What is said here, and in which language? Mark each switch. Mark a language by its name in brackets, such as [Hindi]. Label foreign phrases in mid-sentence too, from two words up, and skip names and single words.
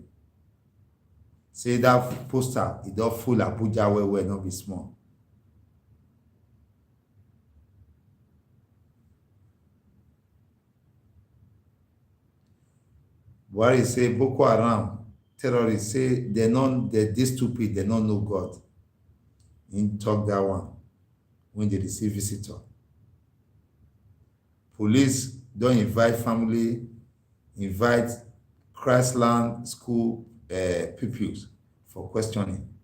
[Nigerian Pidgin] Say that poster, it don full Abuja well, not be small. Buhari say Boko Haram terrorists say they dey stupid, they don't know God. He talk that one when they receive visitor. Police don't invite Christland school pupils for questioning.